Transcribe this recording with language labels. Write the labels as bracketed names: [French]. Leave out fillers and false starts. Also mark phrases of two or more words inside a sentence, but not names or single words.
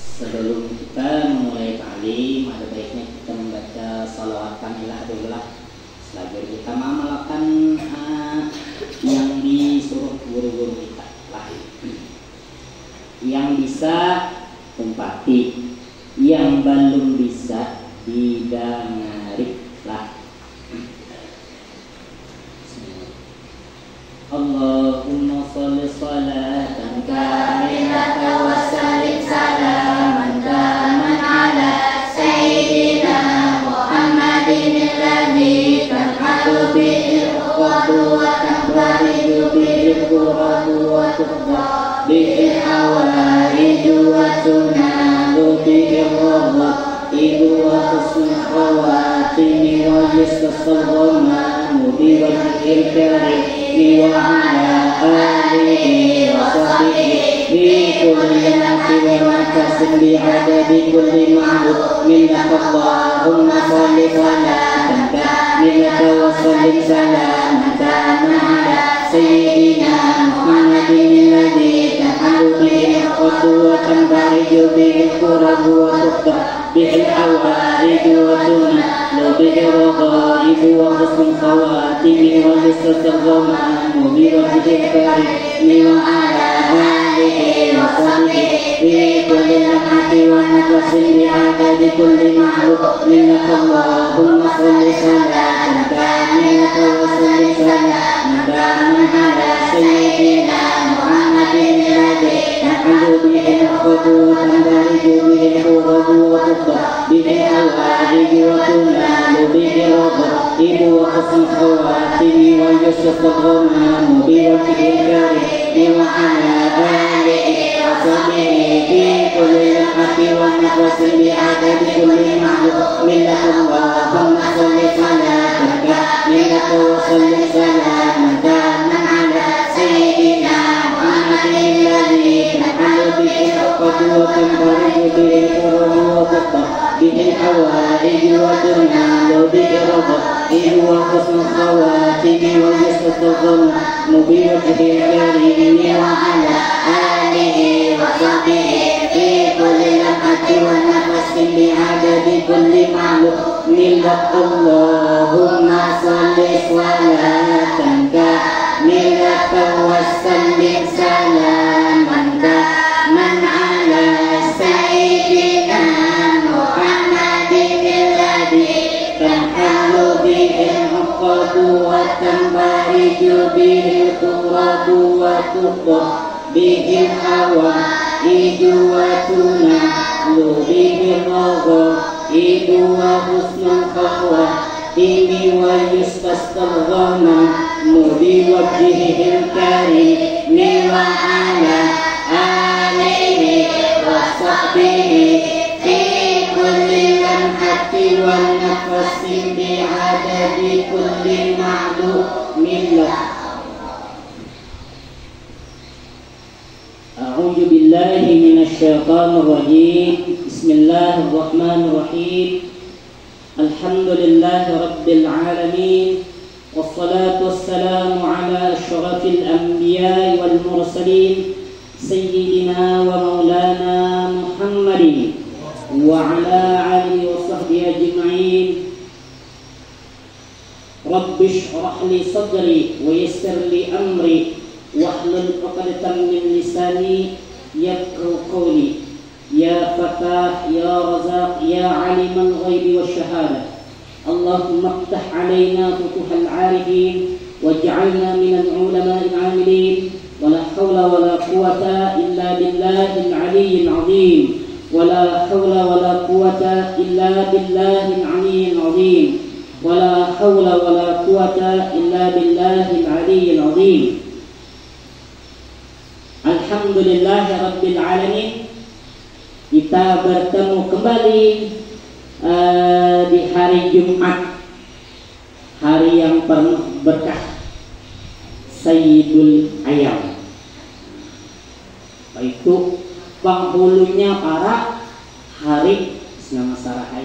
[Indonesian] Sebelum kita memulai ta'lim, ada baiknya kita membaca salawat kamilah dulu lah. Selagi kita mengamalkan yang disuruh guru-guru kita lah. Yang bisa umpati, yang belum bisa didengari lah. [Arabic] اللهم صل صلاة كاملة وسلم سلاما تاما على سيدنا محمد الذي تنحل به العقد وتنفرج به الكرب وتقضى به الحوائج وتنال به الرغائب وحسن الخواتيم ويستسقى الغمام بوجهه الكريم وعلى آله وصحبه بكل نفس ونفس بعدد كل معلوم من اللهم صل صلاة كاملة وسلم سلاما على سيدنا محمد الذي تنحل به العقد وتنفرج به الكرب وتقضى به الحوائج وتنال به الرغائب وحسن الخواتيم ويستسقى الغمام بوجهه الكريم وعلى آله وصحبه بكل نفس ونفس بعدد كل معلوم من اللهم صل صلاة كاملة وسلم سلاما على سيدنا محمد الذي تنحل به العقد وتنفرج به الكرب وتقضى به الحوائج وتنال به الرغائب وحسن الخواتيم ويستسقى الغمام بوجهه الكريم وعلى آله وصحبه بكل نفس ونفس ب عدد كل معلوم من اللهم صل صلاة كاملة وسلم سلاما على سيدنا محمد الذي تنحل به العقد وتنفرج به الكرب وتقضى به الحوائج وتنال به الرغائب وحسن الخواتيم ويستسقى الغمام بوجهه الكريم وعلى آله وصحبه بكل نفس ونفس بعدد كل معلوم من اللهم صل صلاة كاملة وسلم سلاما على سيدنا محمد الذي تنحل به العقد وتنفرج به الكرب وتقضى به الحوائج وتنال به الرغائب وحسن الخواتيم ويستسقى الغمام بوجهه الكريم وعلى آله وصحبه في كل لمحة ونفس بعدد كل معلوم lah. أعوذ بالله من الشيطان الرجيم. بسم الله الرحمن الرحيم الحمد لله رب العالمين. والصلاة والسلام على أشرف الأنبياء والمرسلين سيدنا ومولانا محمد وعلى آله وصحبه أجمعين. رب اشرح لي صدري ويسر لي أمري واحلل عقدة من لساني يفقهوا قولي. يا فتاح يا رزاق يا عالم الغيب والشهادة اللهم افتح علينا فتوح العارفين واجعلنا من العلماء العاملين. ولا حول ولا قوة إلا بالله العلي العظيم. ولا حول ولا قوة إلا بالله العلي العظيم. ولا حول ولا قوة إلا بالله العلي العظيم. الحمد لله رب العالمين. [Indonesian] Kita bertemu kembali di hari Jumat, hari yang penuh berkah, [Arabic] سيد الأيام. [Indonesian] Itu penghulunya para hari Islam Sarahai.